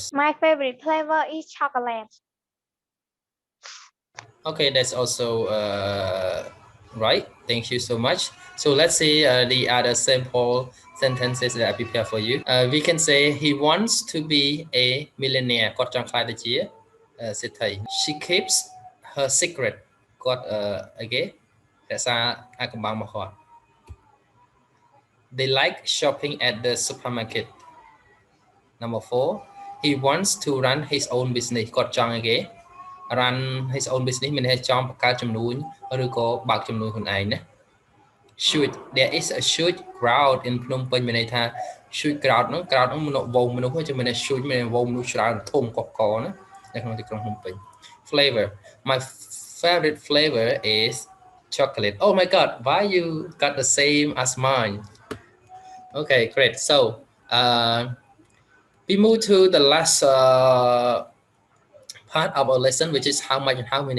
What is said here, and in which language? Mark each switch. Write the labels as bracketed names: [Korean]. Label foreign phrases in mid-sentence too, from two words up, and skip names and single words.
[English] My favorite flavor is chocolate. Okay, that's also right. Thank you so much. So let's see the other sample sentences that I prepare for you. We can say he wants to be a millionaire. [Khmer] គាត់ចង់ខ្លាយទៅជាសេដ្ឋី [English] She keeps her secret. [Khmer] គាត់អីគេរក្សាអាថ៌កំបាំងរបស់គាត់ [English] They like shopping at the supermarket. Number 4, he wants to run his own business. [Khmer] គាត់ចង់អីគេ [English] run his own business [Khmer] មានន័យចង់បង្កើតចំនួនឬក៏បើកចំនួនខ្លួនឯងណា [English] Shoot there is a huge crowd in [Khmer] ភ្នំពេញមានន័យថា [English] huge crowd [Khmer] ហ្នឹង crowd ហ្នឹងមនុស្សវងមនុស្សហ្នឹងមានន័យ huge មានន័យវងមនុស្សច្រើនធំកកកណានៅក្នុងទីក្រុងភ្នំពេញ [English] Flavor my favorite flavor is chocolate. Oh my god, why you got the same as mine? Okay, great. So we move to the last part of our lesson, which is how much and how many.